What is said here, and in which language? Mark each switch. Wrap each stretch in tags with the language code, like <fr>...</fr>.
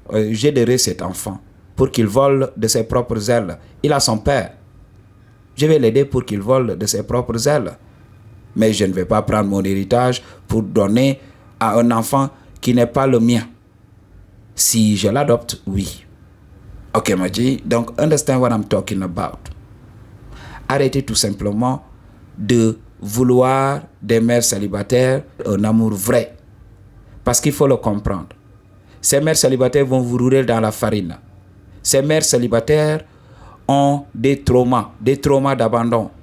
<fr>J'aiderai cet enfant pour qu'il vole de ses propres ailes. Il a son père. Je vais l'aider pour qu'il vole de ses propres ailes. Mais je ne vais pas prendre mon héritage pour donner à un enfant qui n'est pas le mien. Si je l'adopte, oui. Ok, Maji.</fr> <en>Donc, understand what I'm talking about.</en> <fr>Arrêtez tout simplement de vouloir des mères célibataires un amour vrai. Parce qu'il faut le comprendre. Ces mères célibataires vont vous rouler dans la farine. Ces mères célibataires ont des traumas d'abandon.</fr>